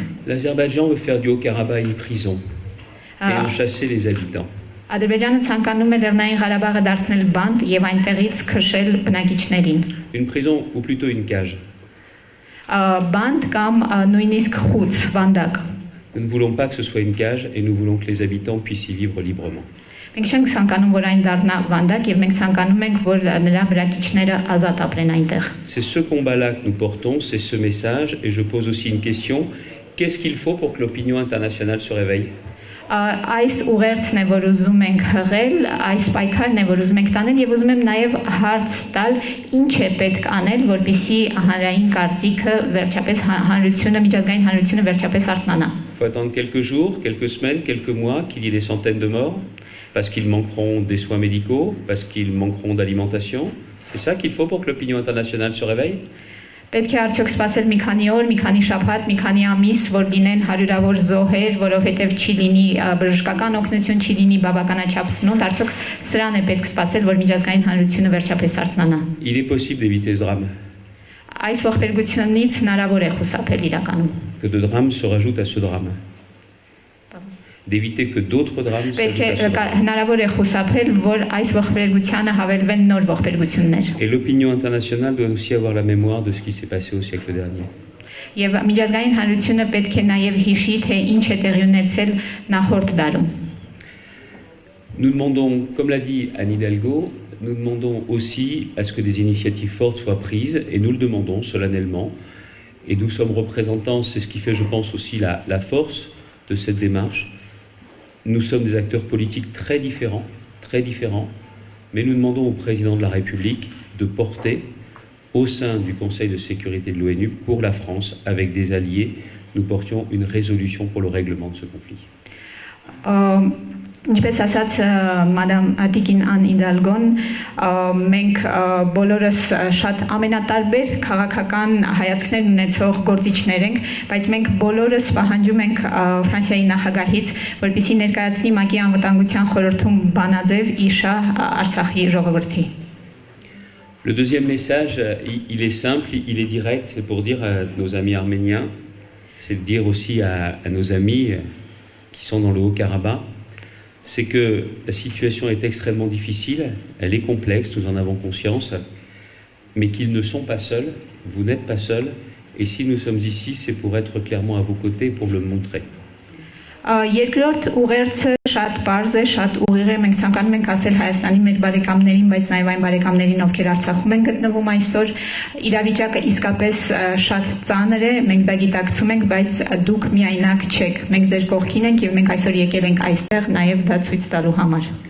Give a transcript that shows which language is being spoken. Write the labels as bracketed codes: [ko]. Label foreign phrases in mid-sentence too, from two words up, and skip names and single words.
[fr] L'Azerbaïdjan veut faire du Haut-Karabakh une prison et en chasser les habitants. [hy] Ադրբեջանը ցանկանում է Լեռնային Ղարաբաղը դարձնել բանտ եւ այնտեղից քշել բնակիչներին։ [fr] Une prison ou plutôt une cage. [hy] Բանտ կամ նույնիսկ խուց, վանդակ։ [fr] Nous ne voulons pas que ce soit une cage et nous voulons que les habitants puissent y vivre librement. [hy] Մենք չենք ցանկանում, որ այն դառնա վանդակ եւ մենք ցանկանում ենք, որ նրա բնակիչները ազատ ապրեն այնտեղ։ [fr] C'est ce combat-là que nous portons, c'est ce message et je pose aussi une question. Qu'est-ce qu'il faut pour que l'opinion internationale se réveille? [hy] Այս ուղերձն է, որ ուզում ենք հղել, այս պայքարն է, որ ուզում ենք տանել եւ ուզում եմ նաեւ հարց տալ, ինչ է պետք անել, որպեսզի հանրային կարծիքը վերջապես հանրությունը, միջազգային հանրությունը վերջապես արթնանա։ [fr] Il faut attendre quelques jours, quelques semaines, quelques mois qu'il y ait des centaines de morts parce qu'ils manqueront des soins médicaux, parce qu'ils manqueront d'alimentation. C'est ça qu'il faut pour que l'opinion internationale se réveille? [hy] Պետք է արդյոք սպասել մի քանի օր, մի քանի շաբաթ, մի քանի ամիս, որ լինեն հարյուրավոր զոհեր, որովհետև չի լինի բժշկական օգնություն, չի լինի բավականաչափ սնունդ, արդյոք սրան է պետք սպասել, որ միջազգային հանրությունը վերջապես արթնանա։ [fr] Il est possible d'éviter ce drame. [hy] այս ողբերգությունից հնարավոր է խուսափել իրականում։ [fr] Que de drames se rajoutent à ce drame. D'éviter que d'autres drames [hy] Պետք է [fr] s'ajoutent à ce drame. [hy] հնարավոր է խուսափել, որ այս ողբերգությանը հավելվեն նոր ողբերգություններ։ [fr] Et l'opinion internationale doit aussi avoir la mémoire de ce qui s'est passé au siècle dernier. [hy] Եվ միջազգային հանրությունը պետք է նաև հիշի, թե ինչ է տեղի ունեցել նախորդ դարում։ [fr] Nous demandons, comme l'a dit Anne Hidalgo, nous demandons aussi à ce que des initiatives fortes soient prises, et nous le demandons solennellement. Et nous sommes représentants, c'est ce qui fait, je pense, aussi la force de cette démarche. Nous sommes des acteurs politiques très différents, mais nous demandons au président de la République de porter au sein du Conseil de sécurité de l'ONU pour la France, avec des alliés, nous portions une résolution pour le règlement de ce conflit. [hy] Ինչպես ասաց մադամ Ատիկին Ան Իդալգոն, մենք բոլորս շատ ամենատարբեր քաղաքական հայացքներ ունեցող գործիչներ ենք, բայց մենք բոլորս պահանջում ենք Ֆրանսիայի նախագահից, որպեսզի ներկայացնի ՄԱԿ-ի անվտանգության խորհրդում բանաձև իշա Արցախի ժողովրդի։ [fr] Le deuxième message, il est simple, il est direct, c'est pour dire à nos amis arméniens, c'est de dire aussi à nos amis qui sont dans le Haut-Karabakh, c'est que la situation est extrêmement difficile, elle est complexe, nous en avons conscience, mais qu'ils ne sont pas seuls, vous n'êtes pas seuls, et si nous sommes ici, c'est pour être clairement à vos côtés, pour le montrer. [hy] Երկրորդ ուղերձը շատ པարզ է, շատ ուղիղ է, մենք ցանկանում ենք ասել Հայաստանի մեր բարեկամներին, բայց նաև այն բարեկամներին, ովքեր Արցախում են գտնվում այսօր, իրավիճակը իսկապես շատ ծանր է, մենք դա գիտակցում ենք, բայց դուք միայնակ չեք։ Մենք ձեր կողքին ենք եւ մենք այսօր եկել ենք այստեղ նաև դա ցույց տալու համար։